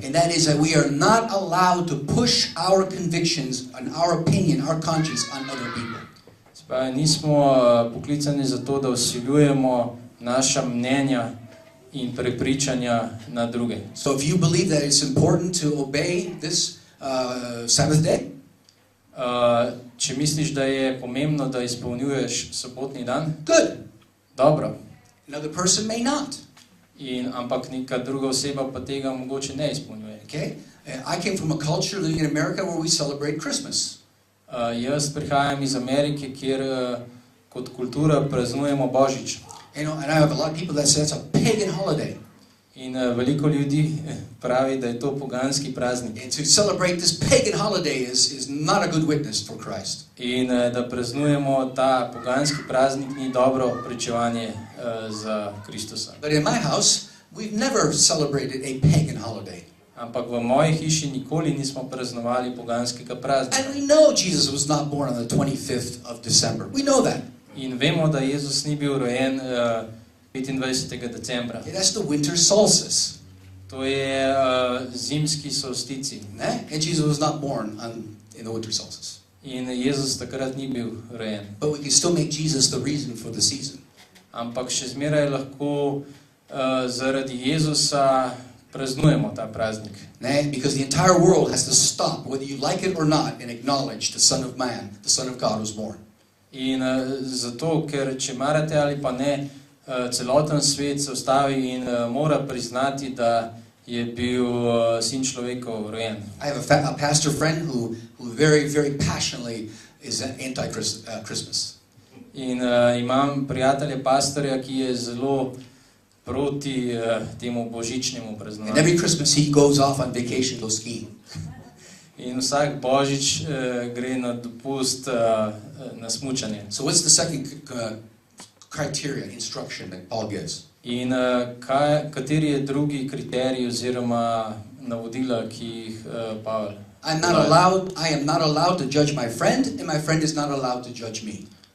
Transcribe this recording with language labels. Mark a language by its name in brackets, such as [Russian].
[English] And that is that we are not allowed to push our convictions and our opinion, our conscience on other people. [Slovenian] Nismo poklicani za to, da vsiljujemo naša mnenja in prepričanja na druge. [English] So if you believe that it's important to obey this Sabbath day, [Slovenian] če misliš, da je pomembno, da izpolnjuješ sobotni dan, [English] good. [Slovenian] Dobro. [English] Another person may not. [Slovenian] Ampak neka druga oseba pa tega mogoče ne izpolnjuje. [English] Okay? I came from a culture living in America where we celebrate Christmas. [Slovenian] Jaz prihajam iz Amerike, kjer kot kultura praznujemo Božič. [English] And I have a lot of people that say it's a pagan holiday. [Slovenian] In veliko ljudi pravi, da je to poganski praznik. [English] And to celebrate this pagan holiday is not a good witness for Christ. [Slovenian] In da praznujemo ta poganski praznik ni dobro pričevanje za Kristusa. [English] But in my house, we've never celebrated a pagan holiday. [Slovenian] Ampak v moji hiši nikoli nismo praznovali poganskega praznika. [English] And we know Jesus was not born on the 25th of December. We know that. [Slovenian] In vemo, da Jezus ni bil rojen 25. decembra. [English] That's the winter solstice. [Slovenian] To je zimski solstici. [English] And Jesus was not born in the winter solstice. [Slovenian] In Jezus takrat ni bil rojen. [English] But we can still make Jesus the reason for the season. [Slovenian] Ampak še zmeraj lahko zaradi Jezusa praznujemo ta praznik. [English] Because the entire world has to stop, whether you like it or not, and acknowledge the Son of Man, the Son of God was born. [Slovenian] In zato, ker če marate ali pa ne, celoten svet se ustavi in mora priznati, da je bil sin človekov rojen. [English] I have a pastor friend who very, very passionately is anti-Christmas. [Slovenian] In imam prijatelja pastorja, ki je zelo proti temu božičnemu praznovanju. [English] And every Christmas he goes off on vacation, goes skiing. [Slovenian] In vsak božič gre na dopust na smučanje. [English] So what's the second criteria, instruction that Paul gives? [Slovenian] In kateri je drugi kriterij oziroma navodila, ki jih Pavel? [English] I am not allowed to judge my friend, and my friend is not allowed to judge me.